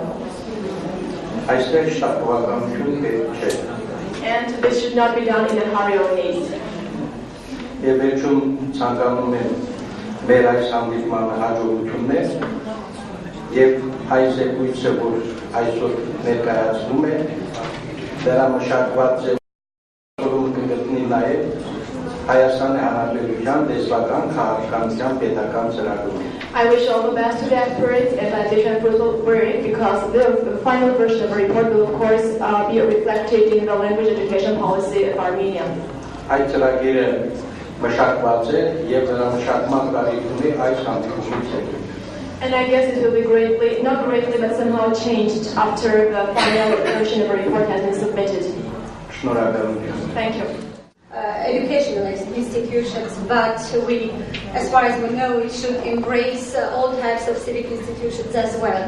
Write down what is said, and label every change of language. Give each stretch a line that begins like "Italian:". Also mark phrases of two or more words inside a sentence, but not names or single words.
Armenian: Այստեղ շտապողականություն պետք չէ.
English: And this should not be done in a hurry or haste.
Armenian: Եվ վերջում ցանկանում եմ մեր այս հանդիպմանը հաջողություններ և այս զեկույցը, որ այսօր ներկայացնում է, դրա մշակված ձևում կգտնի նաև Հայաստանի Հանրապետության լեզվական քաղաքականության պետական ծրագրում.
English: I wish all the best to the experts and additional fruitful work because the final version of the report will of course be reflected in the language education policy of Armenia.
Armenian: Այդ ծրագիրը մշակված է և դրա մշակման կարիք ունի այս հանդիպումից հետո.
English: And I guess it will be greatly, not greatly, but somehow changed after the final version of the report has been submitted.
Armenian: Շնորհակալություն.
English: Thank you. Educational institutions, but we, as far as we know, it should embrace all types of civic institutions as well.